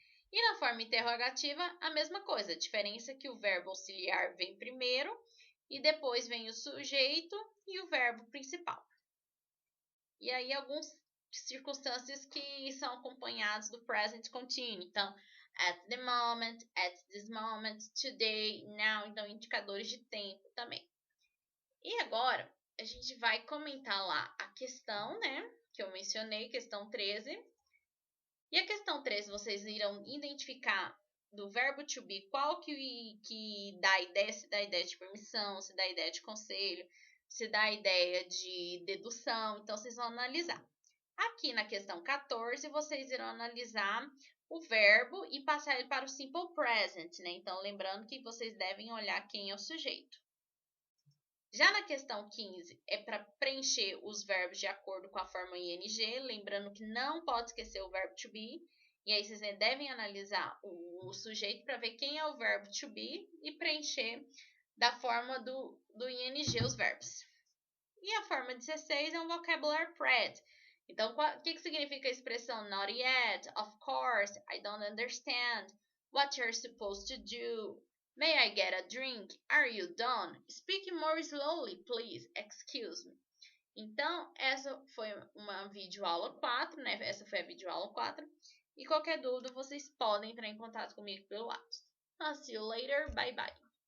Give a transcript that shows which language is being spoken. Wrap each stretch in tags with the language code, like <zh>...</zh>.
<pt>E na forma interrogativa, a mesma coisa. A diferença é que o verbo auxiliar vem primeiro e depois vem o sujeito e o verbo principal. E aí, algumas circunstâncias que são acompanhadas do present continuous. Então,</pt> <en>at the moment, at this moment, today, now.</en> <pt>Então, indicadores de tempo também. E agora, a gente vai comentar lá a questão, né? Que eu mencionei, questão 13. E a questão 13, vocês irão identificar do verbo to be qual que dá a ideia, se dá a ideia de permissão, se dá a ideia de conselho, se dá a ideia de dedução. Então, vocês vão analisar. Aqui na questão 14, vocês irão analisar o verbo e passar ele para o simple present, né? Então, lembrando que vocês devem olhar quem é o sujeito. Já na questão 15, é para preencher os verbos de acordo com a forma ing, lembrando que não pode esquecer o verbo to be, e aí vocês devem analisar o sujeito para ver quem é o verbo to be e preencher da forma do ing os verbos. E a forma 16 é um vocabulary pred. Então, o que significa a expressão</pt> <en>not yet, of course, I don't understand, what you're supposed to do, may I get a drink? Are you done? Speak more slowly, please. Excuse me.</en> <pt>Então, essa foi uma videoaula 4, né? Essa foi a videoaula 4. E qualquer dúvida, vocês podem entrar em contato comigo pelo WhatsApp.</pt> <en>I'll see you later. Bye, bye.</en>